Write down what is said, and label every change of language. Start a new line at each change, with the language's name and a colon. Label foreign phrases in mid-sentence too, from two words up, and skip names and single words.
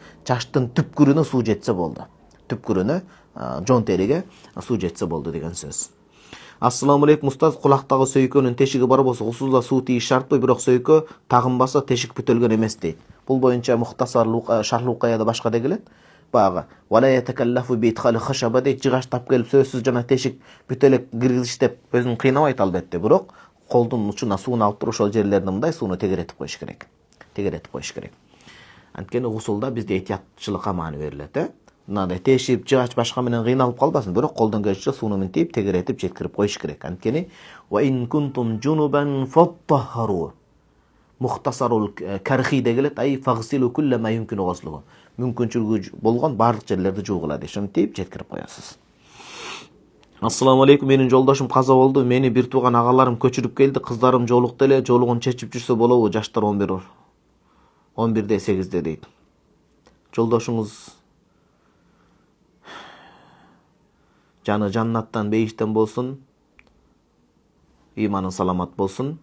Kyrgyz: Чачтын түпкүрүнө суу жетсе болду. Түпкүрүнө, жон териге суу жетсе болду деген сөз.
Arabic: السلام عليكم
Kyrgyz: устаз, кулактагы сөйкөнүн тешиги бар болсо, гусулда суу тийиш шартпы, бирок сөйкө тагынбаса тешик бүтөлгөн эмес дейт. Бул боюнча Мухтасар Шарх Лукаяда башка да келет.
Arabic: بقي ولا يتكلف بإدخال خشبة
Kyrgyz: дейт, жыгач тап келип сөзсүз жана тешик бүтөлөк киргизиш деп өзүн кыйнабайт албетте, бирок колдун учуна сууну алып туруп ошол жерлерди мындай сууну тегеретип коюш керек. Тегеретип коюш керек. Анткени гусулда бизде этиятчылыкка маани берилет, мындай тешип, жыгач башка менен кыйналып калбасын, бирок колдон келишинче сууну минтип, тегеретип жеткирип коюш керек.
Arabic: Анткени وإن كنتم جنبا فاطهروا.
Kyrgyz: Мухтасарул кархиде келет,
Arabic: أي فاغسلوا كل ما يمكن غسله.
Kyrgyz: Мүмкүнчүлүгү болгон барлык жерлерди жуугула дейт. Ошентип жеткирип коесуз.
Arabic: السلام عليكم,
Kyrgyz: менин жолдошум каза болду. Мени бир тууган агаларым көчүрүп келди. Кыздарым жолукту эле, жолугун чечип жүрсө болобу? Жаштар 11де 8де дейт. Жолдошуңуз жаны жаннаттан бейиштен болсун, иманы саламат болсун.